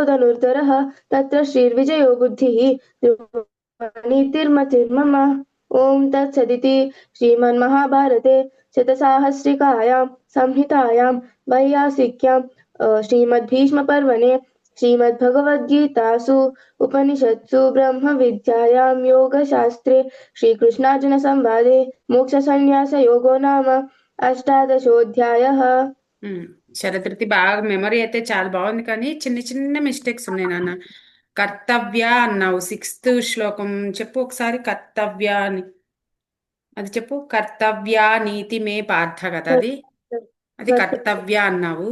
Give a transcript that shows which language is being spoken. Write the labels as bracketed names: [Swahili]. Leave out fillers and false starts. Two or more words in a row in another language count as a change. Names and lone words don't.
[Sanskrit] धनुर्धरः तत्र श्रीर्विजयो बुद्धिः नीतिर्मतिर्मम ॐ तत्सदिति श्रीमन्महाभारते शतसाहस्रिकायां संहितायां वैयासिक्यां श्रीमद्भीष्मपर्वणे श्रीमद्भगवद्गीतासु उपनिषत्सु ब्रह्मविद्यायां योगशास्त्रे श्रीकृष्णार्जुनसंवादे मोक्षसंन्यासयोगो नाम अष्टादशोऽध्यायः। [Telugu] శరతృతి బాగా మెమరీ అయితే చాలా బాగుంది, కానీ చిన్న చిన్న మిస్టేక్స్ ఉన్నాయి నాన్న. కర్తవ్య అన్నావు, 6th శ్లోకం చెప్పు ఒకసారి. కర్తవ్య అని అది చెప్పు. కర్తవ్య నీతి మే పార్థ కదా, అది కర్తవ్య అన్నావు.